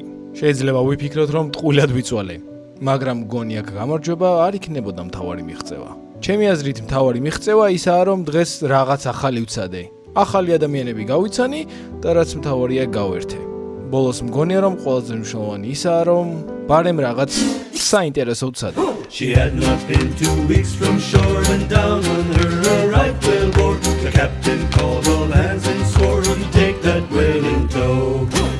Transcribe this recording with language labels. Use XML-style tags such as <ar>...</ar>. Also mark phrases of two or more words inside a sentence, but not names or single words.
<ka>შეიძლება ვიფიქროთ, რომ ტყუილად ვიწვალე, მაგრამ გონი აქ გამარჯვება არ იქნებოდა მთავარი მიღწევა. ჩემი აზრით მთავარი მიღწევა ისაა, რომ დღეს რაღაც ახალი ვცადე. ახალი ადამიანები გავიცანი და რაც მთავარია გავერთე. ბოლოს მგონია, რომ ყველაზე მნიშვნელოვანი ისაა, რომ ბარემ რაღაც საინტერესო ვცადე.</ka> <en>She had not been 2 weeks from shore when down on her a right whale bore. The captain called all hands and swore he'd take that whale in tow.</en>